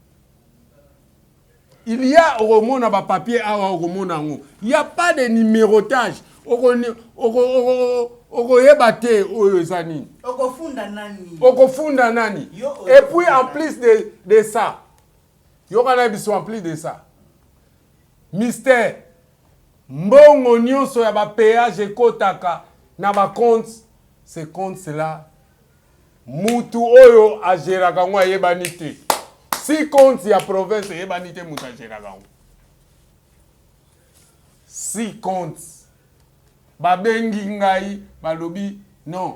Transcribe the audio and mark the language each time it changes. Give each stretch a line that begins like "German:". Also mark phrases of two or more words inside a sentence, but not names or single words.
French: Il y a un papier, il n'y a pas de numérotage. Et puis en plus de ça, il y aura en plus de ça. Mystère.
Lingala: Mbongo nyonso ya ba péage ekotaka na ba compte.
French: Ces comptes là
Lingala: mutu oyo agéraka ngo ayebani te. Si compte ya province ayebani te mutu agéraka ngo. Si compte babengi ngai balobi non.